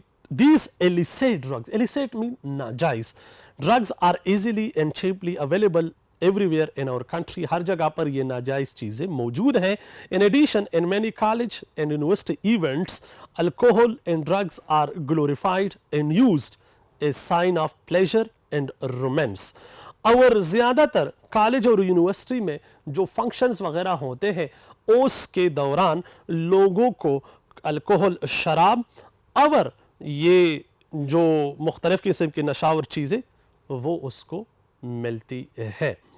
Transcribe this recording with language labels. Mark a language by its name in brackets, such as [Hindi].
[English] These illicit drugs, illicit mean ناجائز, drugs are easily and cheaply available everywhere in our country. [Urdu] ہر جگہ پر یہ ناجائز چیزیں موجود ہیں. [English] In addition, in many college and university events, alcohol and drugs are glorified and used as sign of pleasure and romance. [Urdu] اور زیادہ تر college اور یونیورسٹی میں جو فنکشنز وغیرہ ہوتے ہیں اس کے دوران لوگوں کو الکوہل, شراب اور یہ جو مختلف قسم کی نشاور چیزیں وہ اس کو ملتی ہے.